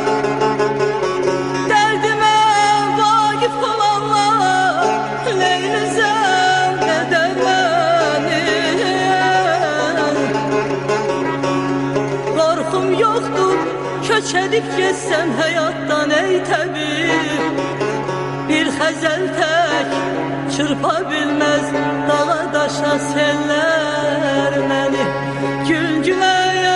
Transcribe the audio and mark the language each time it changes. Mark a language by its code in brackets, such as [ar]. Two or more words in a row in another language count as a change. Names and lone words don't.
[tr] derdime vakıf olanlar leylizem eder beni. Korkum yoktur köç edip geçsem hayattan ey tabip, [az] bir xəzəl tək çırpa bilməz dağa daşa seller məni. Gül gülə